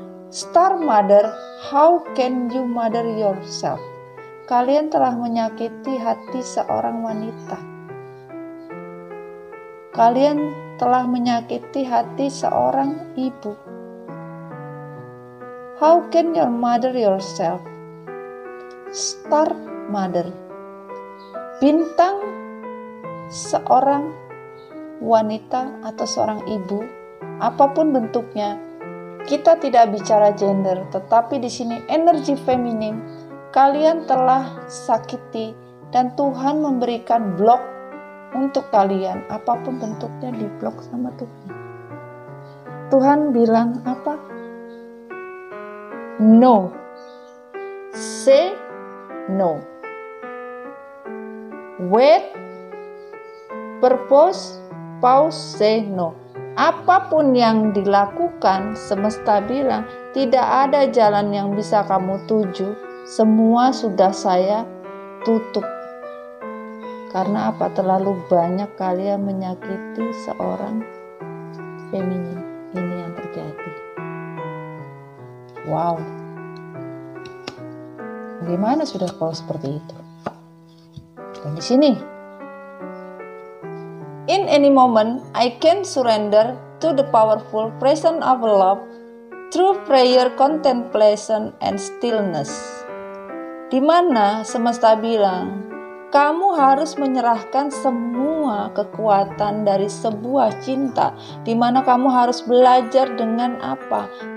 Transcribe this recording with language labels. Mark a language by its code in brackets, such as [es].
[en] Star mother, how can you mother yourself? [id] Kalian telah menyakiti hati seorang wanita. Kalian telah menyakiti hati seorang ibu. [en] How can you mother yourself? [id] Star mother, bintang seorang wanita atau seorang ibu, apapun bentuknya. Kita tidak bicara gender, tetapi di sini energi feminim. Kalian telah sakiti dan Tuhan memberikan blok untuk kalian, apapun bentuknya diblok sama Tuhan. Tuhan bilang apa? [en] No. Say no. Wait, purpose, pause, say no. [id] Apapun yang dilakukan, semesta bilang tidak ada jalan yang bisa kamu tuju. Semua sudah saya tutup. Karena apa? Terlalu banyak kalian menyakiti seorang feminin. Ini yang terjadi. Wow. Bagaimana sudah kalau seperti itu? Dan di sini, [en] in any moment, I can surrender to the powerful presence of love through prayer, contemplation, and stillness. [id] Di mana semesta bilang, kamu harus menyerahkan semua kekuatan dari sebuah cinta, di mana kamu harus belajar dengan apa?